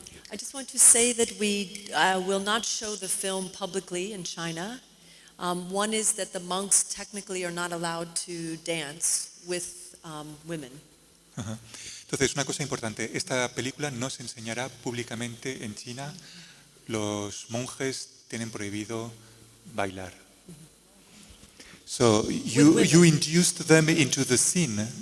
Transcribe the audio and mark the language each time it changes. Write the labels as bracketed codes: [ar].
[en] I just want to say that we will not show the film publicly in China. One is that the monks technically are not allowed to dance with women. Ajá. [es] Entonces, una cosa importante, esta película no se enseñará públicamente en China. Los monjes tienen prohibido bailar. [en] So you induced them into the scene.